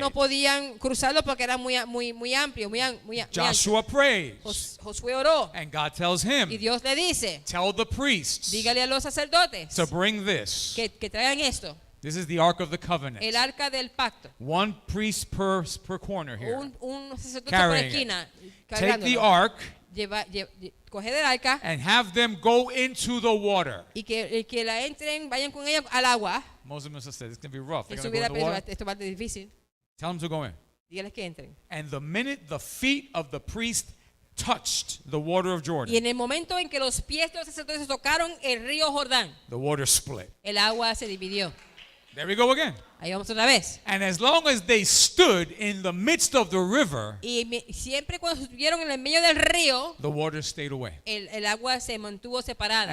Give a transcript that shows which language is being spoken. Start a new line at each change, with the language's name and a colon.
Spanish: no podían cruzarlo porque era muy amplio, muy ancho.
English: Joshua prays.
Spanish: Josué oró
English: And God tells him,
Spanish: y Dios le dice,
English: tell the priests
Spanish: dígale a los sacerdotes
English: to bring this.
Spanish: que traigan esto,
English: This is the Ark of the Covenant.
Spanish: el arca del pacto.
English: One priest per corner here.
Spanish: Un sacerdote por
English: Carrying it.
Spanish: esquina
English: Take the
Spanish: cargándolo.
English: ark
Spanish: Coger el arca
English: and have them go into the water.
Spanish: y que la entren, vayan con ella al agua.
English: Moses must have said, it's going to be rough. They're
Spanish: Jesús
English: going to go in the
Spanish: pensado,
English: water.
Spanish: esto va a ser difícil.
English: Tell them to go in.
Spanish: Dígales que entren.
English: And the minute the feet of the priest touched the water of
Spanish: Y
English: Jordan,
Spanish: en el momento en que los pies de los sacerdotes tocaron el río Jordán,
English: the water split.
Spanish: el agua se dividió.
English: There we go again.
Spanish: Ahí vamos otra vez.
English: And as long as they stood in the midst of the river,
Spanish: Y siempre cuando estuvieron en el medio del río,
English: the water stayed away.
Spanish: el agua se mantuvo separada.